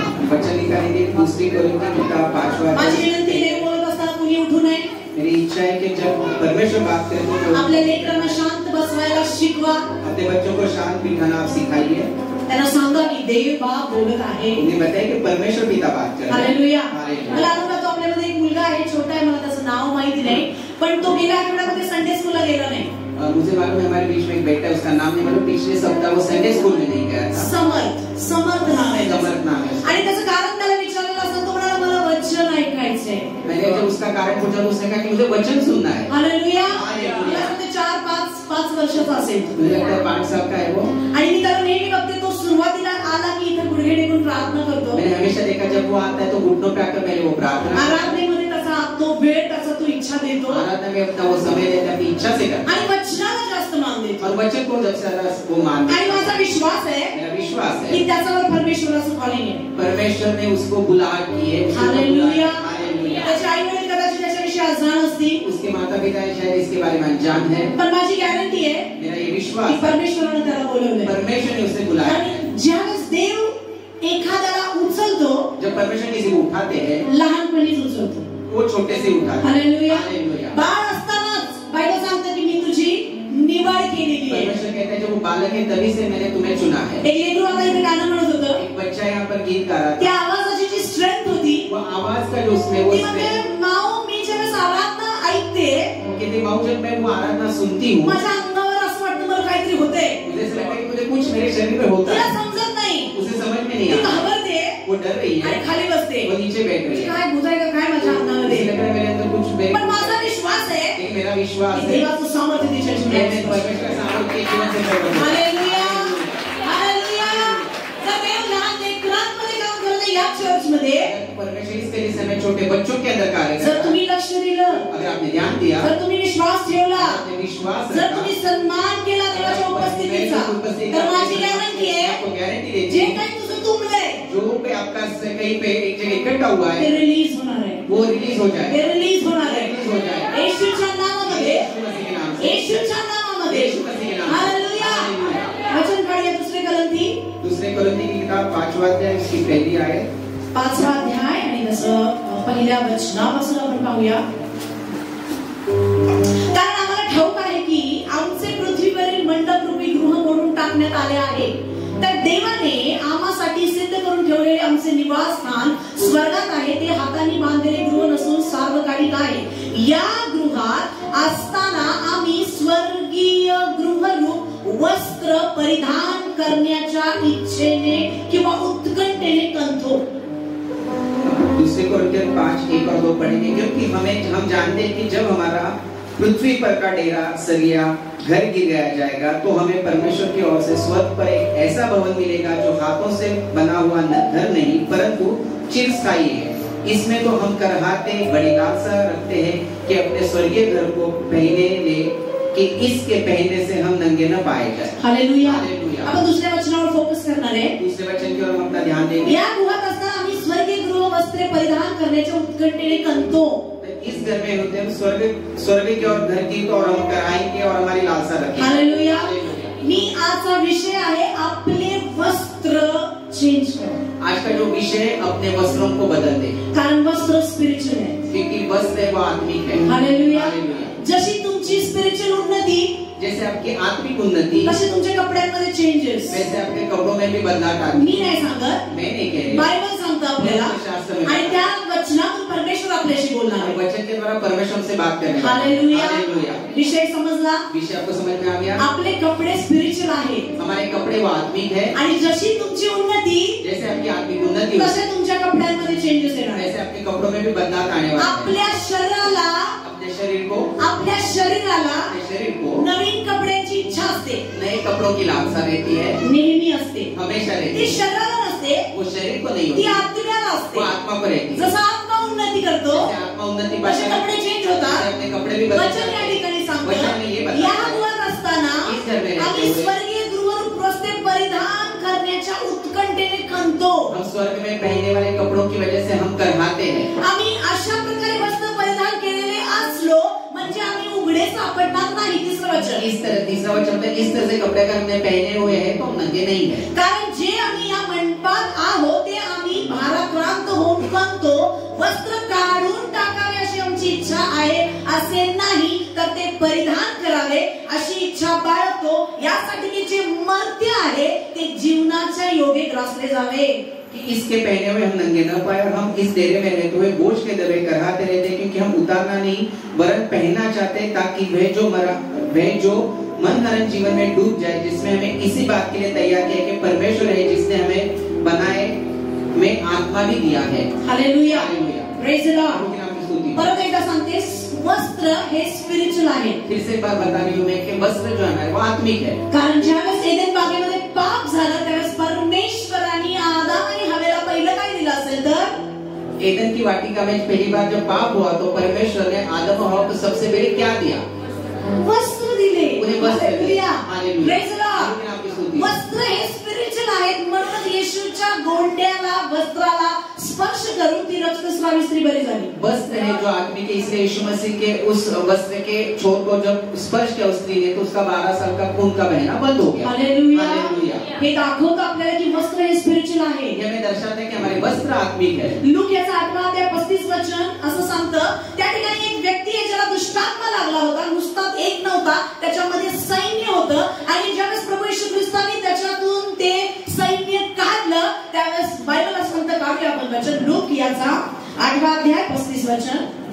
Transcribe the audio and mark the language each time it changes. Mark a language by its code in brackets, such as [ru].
[hi] वचन निकालिए 2 कोरिन्थी किताब 5वां। [mr] माझी विनंती देव बोलत असताना कुणी उठू नये। [hi] मेरी इच्छा है कि जब परमेश्वर बात करे तो [mr] आपल्या लेकरांना शांत बसवायला शिकवा। [hi] अपने बच्चों को शांत बिठाना आप सिखाइए। [mr] त्यांना सांगा की देव बाप बोलत आहे। [hi] उन्हें बताइए कि परमेश्वर पिता बात कर रहे हैं। हालेलुया। [mr] मला आनंद होतो, आपल्यामध्ये एक मुलगा आहे, छोटा आहे, मला त्याचं नाव माहिती नाही, पण तो गेल्या आठवड्यामध्ये संडे स्कूलला गेला नाही। [hi] मुझे मालूम है हमारे बीच में एक बेटा है, उसका नाम नहीं मालूम, पिछले सप्ताह वो संडे स्कूल में नहीं गया था। समर्थ नाम है। समर्थ नाम है। [mr] आणि त्याचं कारण त्याला विचारलेलं असतं, तो म्हणाला मला वचन ऐकायचंय। [hi] मैंने जब उसका कारण पूछा तो उसने कहा कि मुझे वचन सुनना है। [mr] हालेलुया। मला वाटतं 4-5 वर्षाचा असेल, [hi] मुझे लगता है 5 साल का है वो। [mr] आणि मी त्याला नेहमी बघते, तो सुरुवातीला आला की इथे गुडघे टेकून प्रार्थना करतो। [hi] मैंने हमेशा देखा जब वो आता है तो घुटनों पे आकर पहले वो प्रार्थना, [mr] आराधनेमध्ये त्याचा तो वेळ, त्याचा तो इच्छा देतो, [hi] आराधना में अपना वो समय देता है, अपनी इच्छा से करता [mr] आणि वचनाला जास्त मान देतो [hi] और वचन को जब सारा वो मानता [mr] आणि [hi] है। [mr] माझा विश्वास आहे, [hi] मेरा विश्वास है [mr] की त्याच्यावर परमेश्वराचं कॉलिंग आहे। [hi] परमेश्वर ने उसको बुलाहट की है। हालेलुया। हालेलुया। [mr] त्याच्या आई वडील कदाचित त्याच्याविषयी अजाण असतील, [hi] उसके माता पिता शायद इसके बारे में अनजान है, [mr] पण माझी गॅरंटी आहे [hi] मेरा ये [mr] की [hi] विश्वास है [mr] परमेश्वराने त्याला बोलवलंय। [hi] परमेश्वर ने उसे बुलाया है। [mr] आणि ज्यावेळेस देव एखाद्याला उचलतो, [hi] जब परमेश्वर किसी को उठाते हैं [mr] लहानपणीच उचलतो, [hi] वो छोटे से उठाते हैं। हालेलुया। हालेलुया। [mr] बाळ असतानाच बायबल सांगते की मी तुझी निवड केलेली आहे। [hi] परमेश्वर कहता है जब वो बालक है तभी से मैंने तुम्हें चुना है। [mr] एक लेकरू आता इथे गाणं म्हणत होतं, [hi] एक बच्चा यहाँ पर गीत गा रहा [mr] त्या [hi] था, [mr] आवाजाची जी स्ट्रेंथ होती, [hi] वो आवाज का जो उसमें वो [mr] ती म्हणजे माऊ, मी ज्यावेळेस आराधना ऐकते, [hi] कहती माँ जब मैं वो आराधना सुनती हूँ [mr] माझ्या अंगावर असं वाटतं मला काहीतरी होतंय। [hi] मुझे ऐसा लगता है कि मुझे कुछ मेरे शरीर में होता [mr] तिला [hi] है, [mr] समजत नाही, [hi] उसे समझ में नहीं [mr] ती आता, घाबरते [hi] वो डर रही है [mr] आणि खाली बसते, [hi] वो नीचे बैठ रही है, [mr] काय भूत आहे का काय माझ्या [hi] उसे [mr] अंगामध्ये। [hi] लग रहा है मेरे अंदर कुछ मेरे, [mr] पण माझा विश्वास आहे [hi] लेकिन मेरा विश्वास [mr] की [hi] है [mr] देवाचं सामर्थ्य तिच्या [hi] मैं [mr] जीवनात। [hi] परमेश्वर का सामर्थ्य जीवन से प्रकट होता है। हालेलुया। हालेलुया। [mr] जर देव लहान लेकरांमध्ये काम करत आहे या चर्चमध्ये, [hi] परमेश्वर इसके लिए समय छोटे बच्चों के अंदर कार्य [mr] जर [hi] करता है। [mr] तुम्ही लक्ष दिलं, [hi] अगर आपने ध्यान दिया, [mr] जर तुम्ही विश्वास ठेवला, [hi] आपने विश्वास [mr] जर [hi] रखा, [mr] तुम्ही सन्मान केला देवाच्या उपस्थितीचा, तर माझी गॅरंटी आहे [hi] आपको गारंटी देती [mr] जे [hi] है [mr] काही तुझं तुंबलंय [hi] जो पे आपका कहीं पे एक जगह इकट्ठा हुआ [mr] ते [hi] है [mr] रिलीज होणार आहे, [hi] वो रिलीज हो जाए, [mr] ते रिलीज होणार आहे। [hi] रिलीज हो जाए [mr] येशूच्या नावामध्ये, [hi] यीशु मसीह के नाम से, [mr] येशूच्या नावामध्ये। [hi] यीशु मसीह के नाम से। हालेलुया। हालेलुया। [mr] वचन काढूया 2 कोरिन्थी [hi] 2 कोरिन्थी की किताब 5वां अध्याय उसकी पहली आयत [mr] 5वा अध्याय आणि तसं पहिल्या वचनापासून आपण पाहूया। कारण आम्हाला ठाऊक आहे की आमचे पृथ्वीवरील मंडपरूपी गृह मोडून टाकण्यात आले आहे, तर देवाने आम्हासाठी सिद्ध करून ठेवलेले आमचे निवासस्थान स्वर्गात आहे, ते हाताने बांधलेले गृह नसून सार्वकालिक आहे। या गृहात असताना आम्ही स्वर्गीय गृहरूप वस्त्र परिधान करण्याच्या इच्छेने किंवा उत्कंठेने कंथो। [hi] 2 कोरिन्थियर 5:1 और 2 पढ़ेंगे, क्योंकि हम जानते हैं कि जब हमारा पृथ्वी पर का डेरा सरिया घर गिराया जाएगा तो हमें परमेश्वर की ओर से स्वर्ग पर एक ऐसा भवन मिलेगा जो हाथों से बना हुआ घर नहीं परंतु चिरस्थायी है। इसमें तो हम करहाते बड़ी लालसा रखते हैं कि अपने स्वर्गीय घर को पहने ले, कि इसके पहनने से हम नंगे नंगे न पाए जाए। हालेलुया। हालेलुया। [mr] आपण दुसऱ्या वचनावर फोकस करणार आहे। [hi] दूसरे वचन की ओर हम अपना ध्यान देंगे। [mr] या गुहात असताना आम्ही स्वर्गीय गृह वस्त्रे परिधान करण्याच्या उत्कंठेने कंतो। [hi] इस घर में होते हम स्वर्ग की और घर की तो और हम कराएंगे और हमारी लालसा रखेंगे। हालेलुया। [mr] मी आजचा विषय आहे आपले वस्त्र चेंज करा। [hi] आज का जो विषय है अपने वस्त्रों को बदल दे, [mr] कारण वस्त्र स्पिरिच्युअल है, [hi] क्योंकि वस्त्र है वो आत्मिक है। [mr] हालेलुया। जशी तुमची स्पिरिच्युअल उन्नती, [hi] जैसे आपकी आत्मिक उन्नति, [mr] तसे तुमच्या कपड्यांमध्ये चेंजेस, [hi] वैसे आपके कपड़ों में भी बदलाव आते। [mr] मी नाही सांगत, [hi] मैं नहीं कह रही, [mr] बायबल सांगतो आपल्याला आणि त्या वचनातून परमेश्वर आपल्याशी बोलणार आहे। [hi] वचन के द्वारा परमेश्वर से बात करने वाला है। हालेलुया। हालेलुया। [mr] विषय समजला? [hi] विषय आपको समझ में आ गया? [mr] आपले कपडे स्पिरिच्युअल आहेत, [hi] हमारे कपड़े वो आत्मिक है, [mr] आणि जशी तुमची उन्नती, [hi] जैसे आपकी आत्मिक उन्नति [mr] तसे तुमच्या कपड्यांमध्ये चेंजेस येणार [hi] वैसे आपके कपड़ों में भी बदलाव आने वाला है। [mr] आपल्या शरीराला, [hi] अपने शरीर को, [mr] आपल्या शरीराला [hi] अपने शरीर को [mr] नवीन कपड्यांची इच्छा असते, [hi] नए कपड़ों की लालसा रहती है, [mr] नेहमी असते, [hi] हमेशा रहती [mr] ती [hi] है। [mr] शरीराला नसते, [hi] वो शरीर को नहीं [mr] ती [hi] होती, [mr] आत्म्याला [hi] वो [mr] असते। [hi] आत्मा पर रहती है। [mr] जसा आत्मा उन्नती करतो, [hi] जैसे आत्मा उन्नति [mr] तसे [hi] पाता है, [mr] कपडे चेंज होतात। [hi] अपने कपड़े भी [mr] वचन या ठिकाणी सांगतो, [hi] वचन में ये बताया [mr] या [hi] है, [mr] गुहात असताना [hi] इस घर में रहते [mr] आम्ही [hi] हुए [mr] स्वर्गीय गृहरूप वस्त्रे परिधान करण्याच्या उत्कंठेने खणतो। [hi] हम स्वर्ग में पहनने वाले कपड़ों की वजह से हम करहाते हैं। [mr] आम्ही अशा प्रकारे वस्त्र परिधान केलेले असलो म्हणजे आम्ही उघडे सापडणार नाही। तिसरं वचन, [hi] इस तरह तीसरा वचन होता है, इस तरह से कपड़े अगर हमने पहने हुए हैं तो हम नंगे नहीं है। [mr] कारण जे आम्ही या मंडपात आहोत ते आम्ही भाराक्रांत होऊन कंतो, वस्त्र काढून टाकावे अशी आमची इच्छा आहे असे नाही, तर ते परिधान करावे अशी इच्छा बाळगतो, यासाठी की जे मर्त्य आहे ते जीवनाच्या योगे ग्रासले जावे, [hi] कि इसके पहने हुए हम नंगे न पाए और हम इस डेरे में रहते हुए बोझ के दबे कराते रहते, क्योंकि हम उतारना नहीं वरन पहनना चाहते, ताकि वह जो मन हरण जीवन में डूब जाए, जिसमें हमें इसी बात के लिए तैयार किया कि परमेश्वर है जिसने हमें बनाए में आत्मा भी दिया है। Hallelujah. Hallelujah. [en] Praise the lord. [hi] प्रभु के नाम की स्तुति। [mr] परत एकदा सांगते, वस्त्र हे स्पिरिच्युअल आहे। [hi] फिर से एक बार बता रही हूँ मैं कि वस्त्र जो है वो आत्मिक है। [mr] कारण ज्यावेळेस एदेन बागेमध्ये पाप झालं त्यावेळेस परमेश्वराने आदाम आणि हवेला पहिलं काय दिलं असेल तर [hi] एदन की वाटिका में पहली बार जब पाप हुआ तो परमेश्वर ने आदम और हवा को सबसे पहले क्या दिया? [mr] वस्त्र दिले। [hi] उन्हें वस्त्र [mr] दिले। [en] Hallelujah. Praise the lord. [mr] वस्त्र हे स्पिरिच्युअल आहेत, म्हणून येशूच्या गोंड्याला, वस्त्राला स्पर्श करून ती रक्तस्रावी स्त्री बरी झाली। [hi] वस्त्र है जो आदमी के, इसलिए यीशु मसीह के उस वस्त्र के छोर को जब स्पर्श किया उस स्त्री ने तो उसका 12 साल का खून का बहना बंद हो गया। हालेलुया। हालेलुया। [mr] हे दाखवतं आपल्याला की वस्त्र हे स्पिरिच्युअल आहे। [hi] ये हमें दर्शाता है कि हमारे वस्त्र आत्मिक है। [mr] लूक याचा 8:35 वचन असं सांगतं, त्या ठिकाणी एक व्यक्ती आहे ज्याला दुष्टात्मा लागला होता, नुसता एक नव्हता, त्याच्यामध्ये सैन्य होतं, आणि ज्यावेळेस प्रभू येशू ख्रिस्ताने त्याच्यातून ते सैन्य काढलं त्यावेळेस बायबल असं म्हणतं, काढूया आपण वचन, लूक याचा 8वां अध्याय 35 वचन।